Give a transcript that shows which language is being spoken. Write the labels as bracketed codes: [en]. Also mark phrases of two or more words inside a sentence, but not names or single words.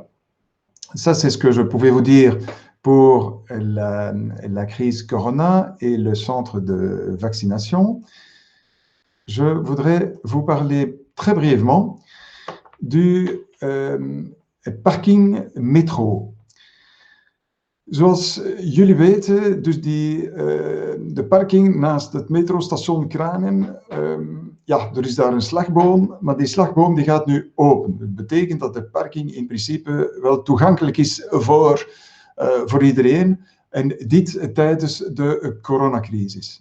[fr] Ça, c'est ce que je pouvais vous dire pour la crise Corona et le centre de vaccination. Je voudrais vous parler très brièvement du parking metro. [nl] Zoals jullie weten, dus de parking naast het metrostation Kranen, ja, er is daar een slagboom, maar die slagboom die gaat nu open. Dat betekent dat de parking in principe wel toegankelijk is voor iedereen, en dit tijdens de coronacrisis.